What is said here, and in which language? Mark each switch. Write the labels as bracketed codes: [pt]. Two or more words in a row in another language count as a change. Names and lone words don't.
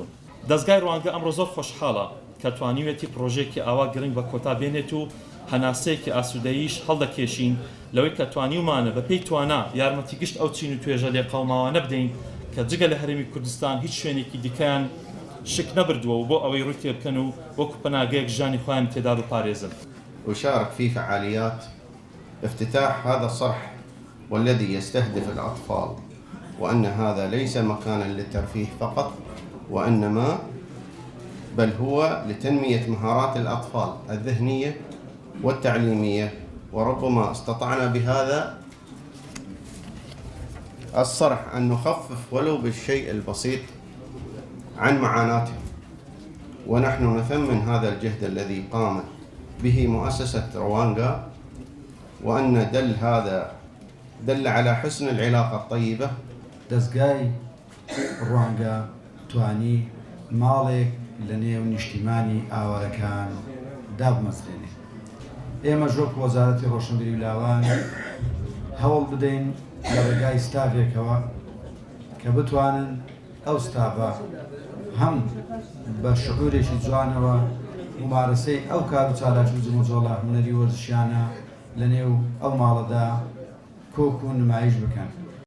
[ckb] دەستگای ڕوانگە ئەمڕۆ زۆر خۆشحاڵە کە توانیوێتی پرۆژێکی ئاوا گرنگ بە کۆتا بێنێت و هەناسەیەکی ئاسوودەییش هەڵدەکێشین لەوەی کە توانیومانە بە پێی توانە یارمەتی گشت ئەو چین و توێژە لێ قەڵماوانە بدەین کە جگە لە هەرێمی کوردستان هیچ شوێنێکی دیکەیان شک نەبردووە و بۆ ئەوەی ڕووی تێ بکەن و وەکو پەناگەیەک ژانی خۆیان تێدا بپارێزن. [ar] أشارك في فعاليات افتتاح هذا الصرح والذي يستهدف الأطفال، وأن هذا ليس مكانا للترفيه فقط وإنما بل هو لتنمية مهارات الأطفال الذهنية والتعليمية، وربما استطعنا بهذا الصرح أن نخفف ولو بالشيء البسيط عن معاناتهم، ونحن نثمن هذا الجهد الذي قامت به مؤسسة روانغا، وأن هذا دل على حسن العلاقة الطيبة. [ckb] دەستگای ڕوانگە توانی ماڵێک لە نێو نیشتیمانی ئاوارەکان دابمەزرێنێ. ئێمە ژۆک وەزارەتی ڕۆشنبیری و لاوان هەوڵ بدەین لە ڕێگای ستافێکەوە کە بتوانن ئەو ستافە هەم بە شعورێکی جوانەوە ممارەسەی ئەو کار و چالاک و جموجۆڵە هونەری وەرزشیانە لە نێو ئەو ماڵەدا کۆک و نمایش بکەن.